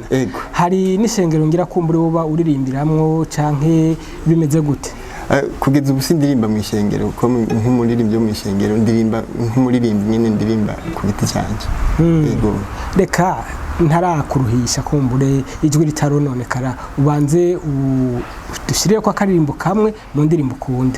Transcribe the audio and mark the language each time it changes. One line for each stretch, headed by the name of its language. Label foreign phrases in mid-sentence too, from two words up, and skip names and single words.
Rundi: Hari n'ishengero ngira kumbure uba uririmbiramwo canke bimeze gute? Kugeza ubu sindirimba mu ishengero ko nk'umuririmbyi wo mu ishengero ndirimba nk'umuririmbyi nyene ndirimba ku giti cyanje. Yego reka ntarakuruhisha kumbure ijwi ritarononekara ubanze dushirire ko akaririmbo kamwe mu ndirimbo ukunda.